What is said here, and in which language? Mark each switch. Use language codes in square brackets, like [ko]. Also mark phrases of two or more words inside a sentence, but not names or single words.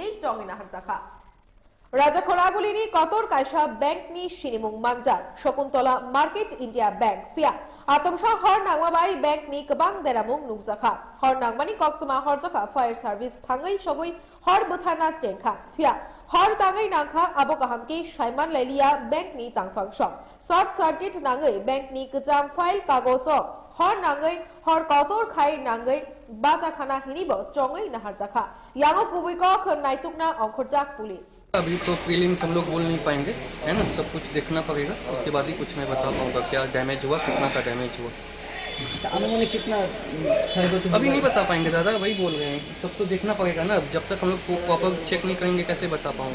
[trp] জমিনা হারজাখা রাজকড়াগুলিনি কতর কাইসা ব্যাংকনি সিনিমুং মাংজার শকুন্তলা মার্কেট ইন্ডিয়া ব্যাংক ফিয়া আতমসা হর নাংমা বাই ব্যাংকনি কবাং দেরামুং নুকজাখা হর নাংমানি কক্তমা হরজাখা [en] fire service [trp] থাঙ্গই সগই হর বথানা চেংখা ফিয়া हर दाङै नांखा आबो गाहामके साइमान लाइलिया बैंक नि तांफां सम [en] short circuit [trp] नाङै बैंक नि गजाम फाइल कागज हर नाङै हर कतोर खाइ नाङै बाजा खाना हिनिबो चङै नाहारजाखा यांगो कुबैको खनाइतुकना अंखरजाक पुलिस। [hi] अभी तो प्रीलिम्स हम लोग बोल नहीं पाएंगे, है ना, सब कुछ देखना पड़ेगा, उसके बाद ही कुछ मैं बता पाऊंगा क्या डैमेज हुआ, कितना का डैमेज हुआ। अनुमानिक कितना अभी नहीं बता पाएंगे दादा, वही बोल रहे हैं, सब तो देखना पड़ेगा ना, जब तक हम लोग [en] proper check [hi] नहीं करेंगे कैसे बता पाऊंगा।